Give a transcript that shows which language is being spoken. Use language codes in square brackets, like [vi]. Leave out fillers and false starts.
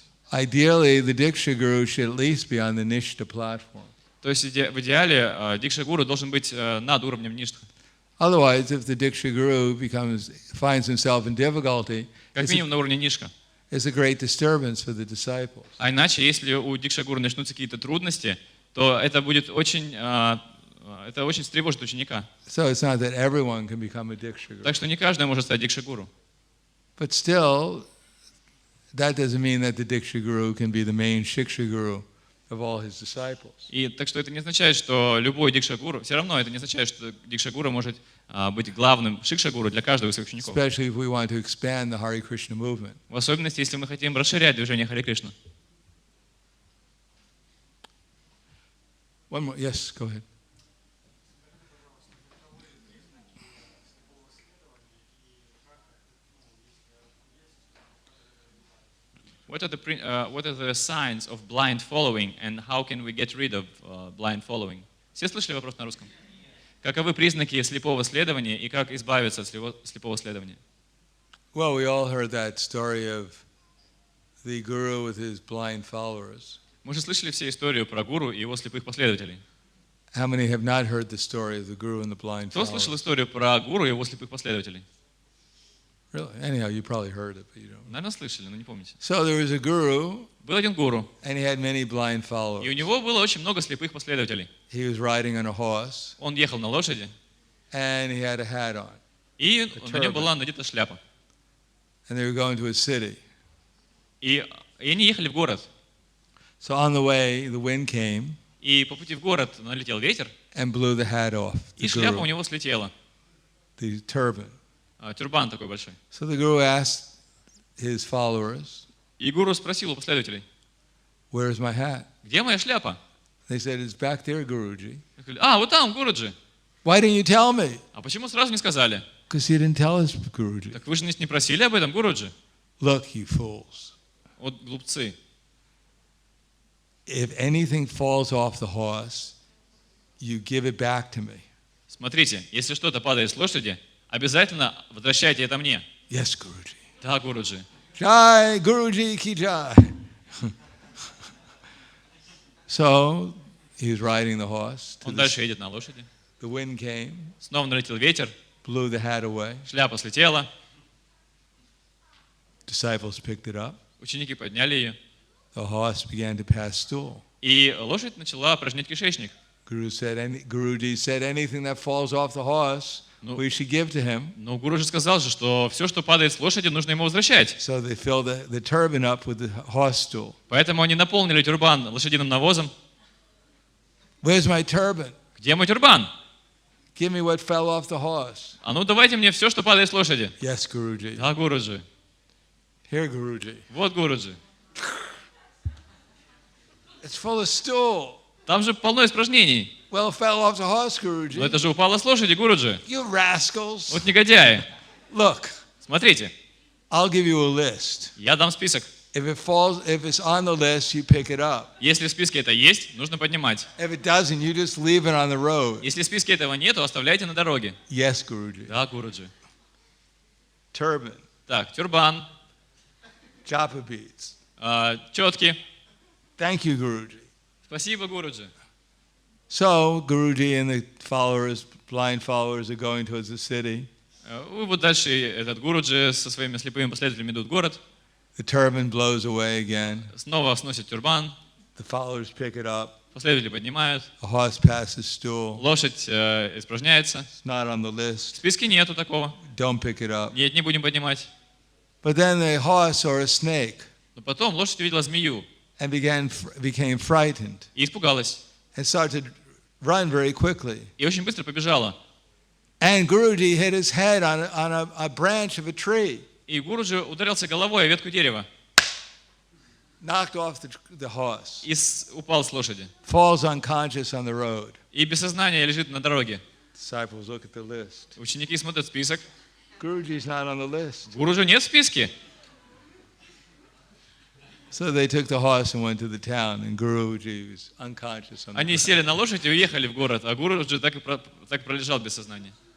[en] Ideally, the diksha guru should at least be on the nishta platform. [ru] То есть в идеале дикша-гуру должен быть над уровнем ништха. [en] Otherwise, if the diksha guru finds himself in difficulty, [ru] Как минимум на уровне нишка. [en] it's a great disturbance for the disciples. [ru] А иначе, если у дикша-гуру начнутся какие-то трудности, то это будет очень встревожит ученика. [en] So it's not that everyone can become a diksha guru. [ru] Так что не каждый может стать дикша-гуру. [en] But still, that doesn't mean that the diksha guru can be the main shiksha guru of all his disciples. [ru] И так что это не означает, что любой дикша-гуру, все равно это не означает, что дикша-гуру может быть главным шикша-гуру для каждого из своих учеников. [en] Especially if we want to expand the Hare Krishna movement. [ru] В особенности, если мы хотим расширять движение Харе Кришна. [en] One more. Yes, go ahead. What are the signs of blind following and how can we get rid of blind following? [ru] Все слышали вопрос на русском? Каковы признаки слепого следования и как избавиться от слепого следования? [en] Well, we all heard that story of the guru with his blind followers. [ru] Мы же слышали все историю про гуру и его слепых последователей. [en] How many have not heard the story of the guru and the blind [ru] Кто слышал [en] followers? [ru] историю про гуру и его слепых последователей? [en] Really? Anyhow, you probably heard it, but you don't. [ru] Наверное, слышали, но не помните. [en] So there was a guru, [ru] Был один гуру, [en] and he had many blind [ru] и у [en] followers. [ru] него было очень много слепых последователей. [en] He was riding on a horse, [ru] Он ехал на лошади, [en] and he had a hat on. [ru] и на нем была надета шляпа. [en] And they were going to a city. [ru] И они ехали в город. [en] So on the way, the wind came [ru] И по пути в город налетел ветер, [en] and blew the hat off, [ru] и [en] the [ru] шляпа у [en] guru, [ru] него слетела. [en] the turban. [ru] Тюрбан такой большой. [en] So the guru asked his followers, [ru] И гуру спросил у последователей: [en] "Where's my hat?" [ru] где моя шляпа? [en] They said, "It's back there, Guruji." [ru] Они сказали: вот там, Гуруджи. [en] Why didn't you tell me? [ru] А почему сразу не сказали? [en] Because you didn't tell us, Guruji. [ru] Так вы же не просили об этом, Гуруджи. [en] Look, you fools. [ru] Вот глупцы. [en] if anything falls off the horse, you give it back to me. [ru] Смотрите, если что-то падает с лошади, обязательно возвращайте это мне. [en] Yes, Guruji. [ru] Да, Гуруджи. [hi] Jai, Guruji ki jai. [en] So, he was riding the horse. [ru] Он дальше едет на лошади. [en] The wind came, [ru] Снова налетел ветер, [en] blew the hat away. [ru] шляпа слетела, [en] Disciples picked it up. [ru] ученики подняли ее, [en] The horse began to pass stool. [ru] и лошадь начала опорожнять кишечник. [en] Guruji said, anything that falls off the horse, we should give to him. [ru] Но Гуру же сказал же, что все, что падает с лошади, нужно ему возвращать. [en] So they filled the turban up with the horse stool. [ru] Поэтому они наполнили тюрбан лошадиным навозом. [en] Where's my turban? [ru] Где мой тюрбан? [en] Give me what fell off the horse. [ru] А ну давайте мне все, что падает с лошади. [en] Yes, Guruji. [ru] Да, Гуруджи. [en] Here, Guruji. [ru] Вот Гуруджи. [en] It's full of stool. [ru] Там же полно испражнений. [en] Well, it fell off the horse, Guruji. [ru] Но это же упало с лошади, Гуруджи. [en] You rascals. [ru] Вот негодяи. [en] Look, [ru] Смотрите, [en] I'll give you a list. [ru] я дам список. [en] If it's on the list, you pick it up. [ru] Если в списке это есть, нужно поднимать. [en] If it doesn't, you just leave it on the road. [ru] Если в списке этого нет, то оставляйте на дороге. [en] Yes, Guruji. [ru] Да, Гуруджи. [en] Turban, [ru] Так, тюрбан, [en] japa beads. [ru] четки. [en] Thank you, Guruji. [ru] Спасибо, Гуруджи. [en] So Guruji and the blind followers are going towards the city. [ru] И вот дальше этот Гуруджи со своими слепыми последователями идут в город. [en] The turban blows away again. [ru] Снова сносит тюрбан. [en] The followers pick it up. [ru] Последователи поднимают. [en] A horse passes stool. [ru] Лошадь испражняется. [en] It's not on the [ru] В [en] list. [ru] списке нету такого. [en] Don't pick it up. [ru] Нет, не будем поднимать. [en] But then the horse saw a snake [ru] Но потом лошадь увидела змею [en] and became frightened [ru] и испугалась. [en] and started to run very quickly. [ru] И очень быстро побежала. [en] And Guruji hit his head on a branch of a tree. [ru] И Гуруджи ударился головой о ветку дерева. [en] Knocked off the horse. [ru] И упал с лошади. [en] Falls unconscious on the road. [ru] И без сознания лежит на дороге. [en] Disciples look at the list. [ru] Ученики смотрят список. [en] Guruji's not on the list. [ru] Гуруджи нет в списке. [en] So they took the horse and went to the town, and Guruji was unconscious on the [ru] Они [en] ground. [ru] сели на лошадь и уехали в город, а Гуруджи так и пролежал без сознания.